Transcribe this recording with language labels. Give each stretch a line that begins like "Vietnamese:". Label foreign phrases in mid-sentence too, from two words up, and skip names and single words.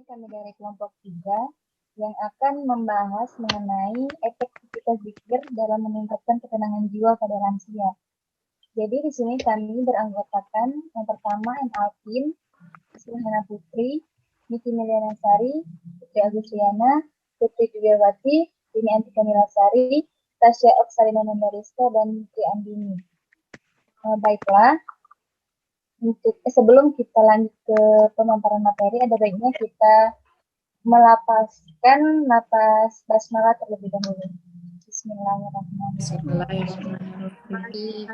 Indonesian: dari kelompok 3 yang akan membahas mengenai efektivitas zikir dalam meningkatkan ketenangan jiwa pada lansia. Jadi di sini kami beranggotakan yang pertama M. Alvin, Hana Putri, Niki Milianasari, Putri Agustiana, Putri Juliawati, Dini Antika Milasari, Tasya Oksalina Mandariska, dan Putri Andini. Baiklah, sebelum kita lanjut ke pemaparan materi, ada baiknya kita melapaskan napas basmalah terlebih dahulu.
Arabic: بسم الله الرحمن الرحيم.